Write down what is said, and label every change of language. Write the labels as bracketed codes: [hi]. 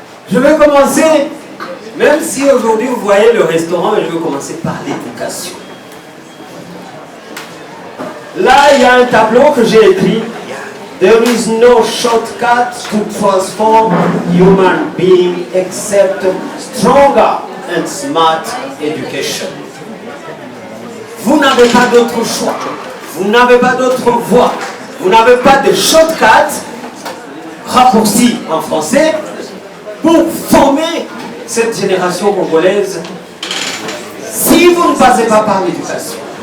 [fr] Je vais commencer, même si aujourd'hui vous voyez le restaurant, mais je vais commencer par l'éducation. Là, il y a un tableau que j'ai écrit. [en] There is no shortcut to transform human being except stronger and smart education. [fr] Vous n'avez pas d'autre choix. Vous n'avez pas d'autre voie. Vous n'avez pas de shortcut, raccourci en français, pour former cette génération congolaise si vous ne passez pas par l'éducation.